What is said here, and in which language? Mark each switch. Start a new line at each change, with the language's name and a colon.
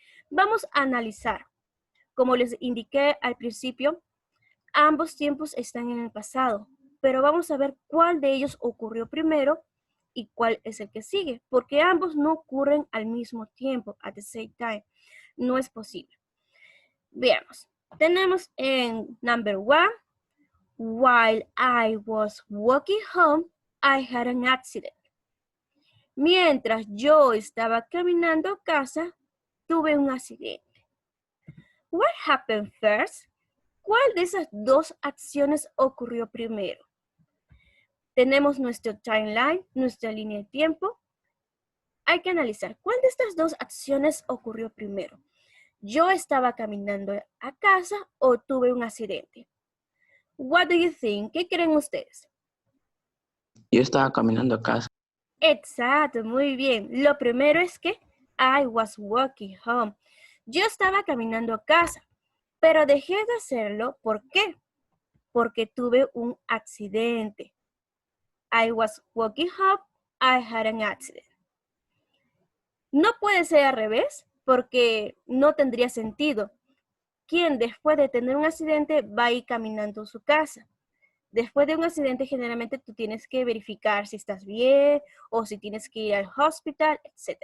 Spanish: Vamos a analizar. Como les indiqué al principio, ambos tiempos están en el pasado, pero vamos a ver cuál de ellos ocurrió primero y cuál es el que sigue, porque ambos no ocurren al mismo tiempo,
English: at the same time.
Spanish: No es posible. Veamos. Tenemos en
English: number 1, while I was walking home, I had an accident.
Spanish: Mientras yo estaba caminando a casa, tuve un accidente.
English: What happened first?
Spanish: ¿Cuál de esas dos acciones ocurrió primero? Tenemos nuestro timeline, nuestra línea de tiempo. hay que analizar cuál de estas dos acciones ocurrió primero. ¿Yo estaba caminando a casa o tuve un accidente?
English: What do you think?
Spanish: ¿Qué creen ustedes? Yo estaba caminando a casa. Exacto, muy bien. Lo primero es que
English: I was walking home.
Spanish: Yo estaba caminando a casa, pero dejé de hacerlo. ¿Por qué? Porque tuve un accidente.
English: I was walking home, I had an accident.
Spanish: No puede ser al revés, porque no tendría sentido. ¿Quién después de tener un accidente va a ir caminando a su casa? Después de un accidente, generalmente tú tienes que verificar si estás bien o si tienes que ir al hospital, etc.